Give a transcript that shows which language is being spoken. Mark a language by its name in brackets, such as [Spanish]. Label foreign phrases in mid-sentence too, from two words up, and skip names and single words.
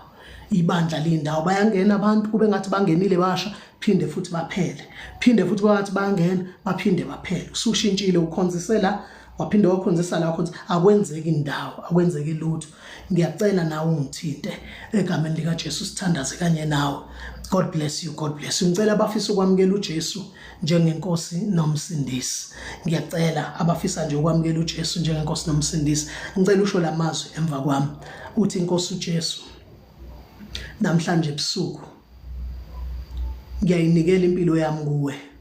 [Zulu] Ibandla lindawo, bayangena abantu kube ngathi bangenile basha, phinde futhi baphele, phinde futhi bathi bangena baphinde baphele. Usushintshile, ukhonzisela waphinde wakhonzisa la khonza, akwenzeki indawo, akwenzeki lutho. Ngiyacela nawe ungithinte egameni lika Jesu, sithandaze kanye nawe. [English] God bless you, God bless you. [Zulu] Ngicela abafisa ukwamukela uJesu njengenkosi nomsindisi. Ngiyacela abafisa nje ukwamukela uJesu njengenkosi nomsindisi, ngicela usho lamazwi emva kwami. Uthi inkosi uJesu, namhlanje ebusuku ngiyayinikela impilo yami kuwe.